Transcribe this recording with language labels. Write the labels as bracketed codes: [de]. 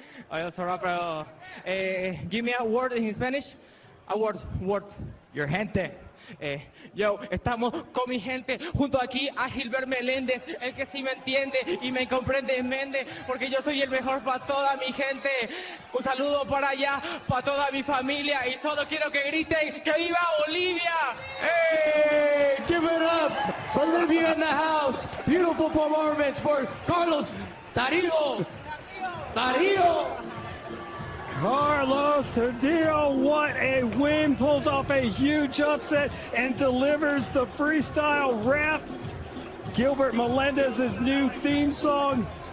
[en] I also rap, give me a word in Spanish. A word. Your gente. [es] Yo, estamos con mi gente, junto aquí a Gilbert Meléndez, el que sí me entiende y me comprende, Méndez, porque yo soy el mejor para toda mi gente. Un saludo para allá, para toda mi familia, y solo quiero que griten ¡que viva Bolivia! [en] Hey, give it up, Bolivia in the house. Beautiful performance for Carlos Tardo. Carlos Tardo, what a win, pulls off a huge upset and delivers the freestyle rap. Gilbert Melendez's new theme song.